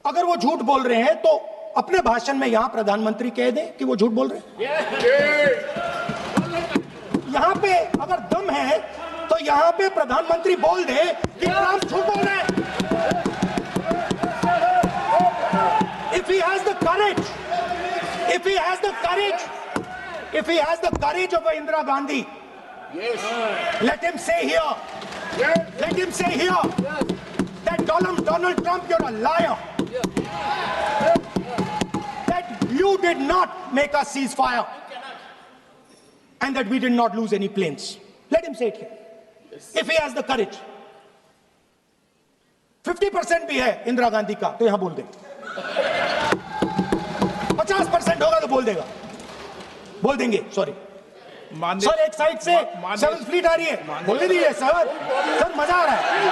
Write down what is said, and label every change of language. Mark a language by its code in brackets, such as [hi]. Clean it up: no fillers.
[hi] अगर वो झूठ बोल रहे हैं तो अपने भाषण में यहां प्रधानमंत्री कह दें कि वो झूठ बोल रहे हैं। यहां पे अगर दम है तो यहां पे प्रधानमंत्री बोल दे कि ट्रंप झूठ बोल रहे हैं। [en] If he has the courage, if he has the courage, if he has the courage of Indira Gandhi, yes, let him say here, yes, let him say here, yes, that Donald Trump, you're a liar, yes, that you did not make a ceasefire, and that we did not lose any planes. Let him say it here, yes, if he has the courage. [hi] 50% भी है इंदिरा गांधी का तो यहां बोल दे, 50% होगा तो बोल देगा, बोल देंगे। सॉरी सर, एक साइड से 7th फ्लीट आ रही है, बोलने दीजिए सर, सर मजा आ रहा है।